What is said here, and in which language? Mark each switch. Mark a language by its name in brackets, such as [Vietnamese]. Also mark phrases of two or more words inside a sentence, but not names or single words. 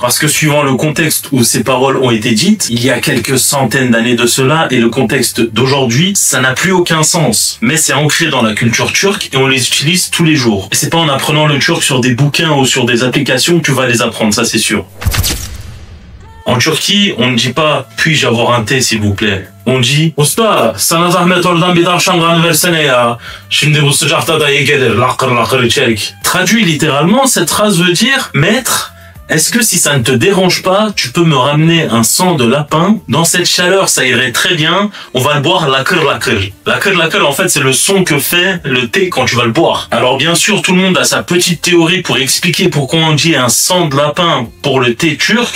[French] Parce que suivant le contexte où ces paroles ont été dites, il y a quelques centaines d'années de cela, et le contexte d'aujourd'hui, ça n'a plus aucun sens. Mais c'est ancré dans la culture turque et on les utilise tous les jours. Et c'est pas en apprenant le turc sur des bouquins ou sur des applications que tu vas les apprendre, ça c'est sûr. En Turquie, on ne dit pas « puis-je avoir un thé s'il vous plaît ?» On dit [Turkish] Usta, sana zahmet oradan bir tavşan versene ya. Şimdi bu sıcakta da iyi gelir. Lakır lakır içerik. [French] Traduit littéralement, cette phrase veut dire maître, est-ce que si ça ne te dérange pas, tu peux me ramener un sang de lapin? Dans cette chaleur, ça irait très bien. On va le boire [Turkish] lakır lakır. Lakır lakır, [French] en fait, c'est le son que fait le thé quand tu vas le boire. Alors bien sûr, tout le monde a sa petite théorie pour expliquer pourquoi on dit un sang de lapin pour le thé turc.